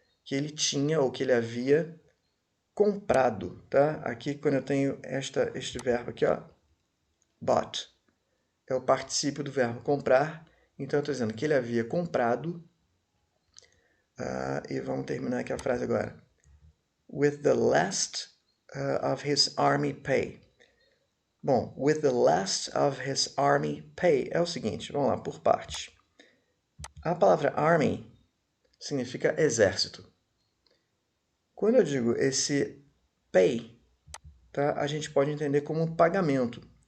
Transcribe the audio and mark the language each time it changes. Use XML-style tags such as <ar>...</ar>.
<pt>Que ele tinha ou que ele havia comprado, tá? Aqui quando eu tenho este verbo aqui, ó, bought, é o particípio do verbo comprar. Então eu estou dizendo que ele havia comprado, e vamos terminar aqui a frase agora.</pt> <en>With the last of his army pay.</en> <pt>Bom,</pt> <en>with the last of his army pay</en> <pt>é o seguinte, vamos lá, por parte. A palavra army significa exército. Quando eu digo esse pay, tá, a gente pode entender como um pagamento.</pt>